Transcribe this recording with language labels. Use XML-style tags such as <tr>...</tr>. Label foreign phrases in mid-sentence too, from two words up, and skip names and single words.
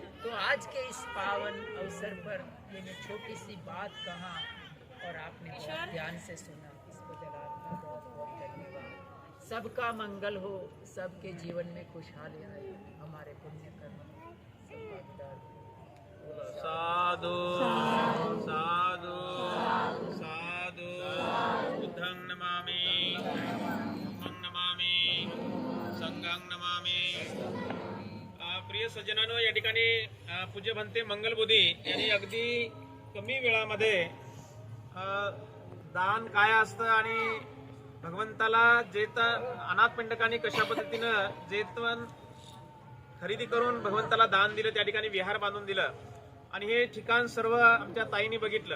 <hi>तो आज के इस पावन अवसर पर मैंने छोटी सी बात कहा और आपने बहुत ध्यान से सुना, इस बदल आपका बहुत बहुत धन्यवाद। सबका मंगल हो, सबके जीवन में खुशहाली आए, हमारे पुण्य कर्म सब भागीदार हो।</hi> <pi>साधु साधु साधु बुद्धं नमामि, धम्मं नमामि, संघं नमामि।</pi> <mr>प्रिय सज्जनांनो, या ठिकाणी पूज्य भंते मंगलबोधी यांनी अगदी कमी वेळामध्ये दान काय असतं आणि भगवंताला अनाथ पिंडकांनी कशा पद्धतीनं जेतवन खरेदी करून भगवंताला दान दिलं, त्या ठिकाणी विहार बांधून दिलं आणि हे ठिकाण सर्व आमच्या ताईंनी बघितलं.</mr>